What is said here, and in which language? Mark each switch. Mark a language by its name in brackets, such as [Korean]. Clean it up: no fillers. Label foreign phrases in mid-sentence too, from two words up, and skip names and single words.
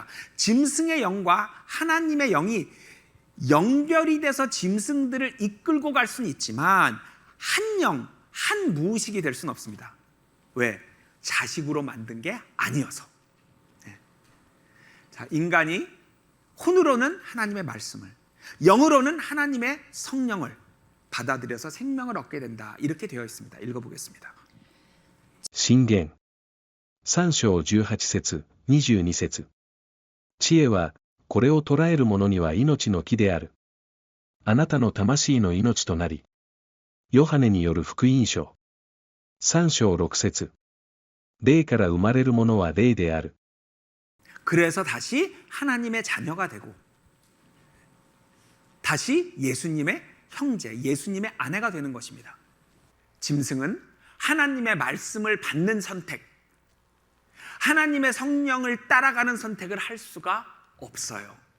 [Korean] 짐승의 영과 하나님의 영이 연결이 돼서 짐승들을 이끌고 갈 수는 있지만 한 영, 한 무의식이 될 수는 없습니다. 왜? 자식으로 만든 게 아니어서. 자, 인간이 혼으로는 하나님의 말씀을, 영으로는 하나님의 성령을 받아들여서 생명을 얻게 된다. 이렇게 되어 있습니다. 읽어보겠습니다. [Japanese] 箴言3章18節22節。知恵はこれを捉える者には命の木である。あなたの魂の命となり。ヨハネによる福音書3章6節。霊から生まれるものは霊である。 [Korean] 그래서 다시 하나님의 자녀가 되고 다시 예수님의 형제, 예수님의 아내가 되는 것입니다. 짐승은 하나님의 말씀을 받는 선택, 하나님의 성령을 따라가는 선택을 할 수가 없어요.